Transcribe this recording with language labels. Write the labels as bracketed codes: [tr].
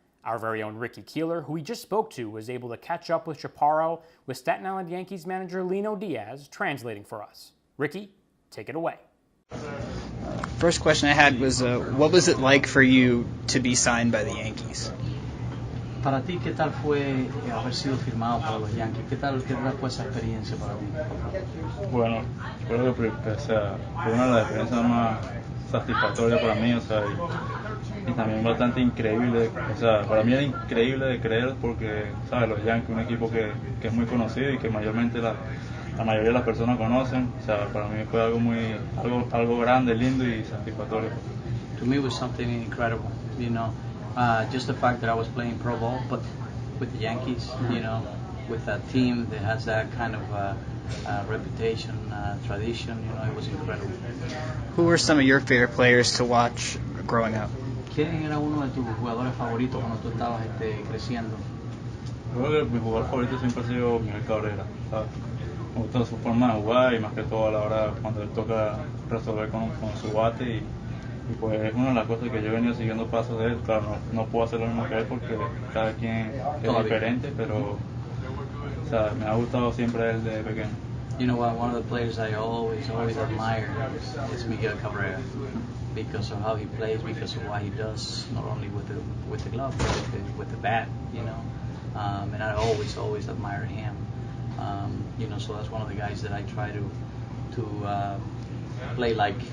[en] Our very own Ricky Keeler, who we just spoke to, was able to catch up with Chaparro with Staten Island Yankees manager Lino Diaz translating for us. Ricky, take it away. First question I had was, what was it like for you to be signed by the Yankees? [es] Para ti, ¿qué tal fue haber sido firmado para los Yankees? ¿Qué tal fue esa experiencia para ti? Bueno, yo creo que fue una de las experiencias más satisfactorias para mí, y también bastante increíble, para mí era increíble de creer porque, los Yankees, un equipo que es muy conocido y que mayormente la mayoría de las personas conocen, para mí fue algo grande, lindo y satisfactorio. [en] To me it was something incredible, just the fact that I was playing pro ball, but with the Yankees, with a team that has that kind of reputation, tradition, it was incredible. Who were some of your favorite players to watch growing up? [es] ¿Quién era uno de tus jugadores favoritos cuando tú estabas creciendo? Yo creo que mi jugador favorito siempre ha sido Miguel Cabrera, Me gusta su forma de jugar y más que todo a la hora cuando él toca resolver con su bate pues es una de las cosas que yo he venido siguiendo pasos de él. Claro, no puedo hacer lo mismo que él porque cada quien es diferente, pero o sea, me ha gustado siempre él desde pequeño. [en] You know what? One of the players I always admire is Miguel Cabrera because of how he plays, because of what he does, not only with the glove but with the bat. You know, and I always admire him. You know, so that's one of the guys that I try to play like.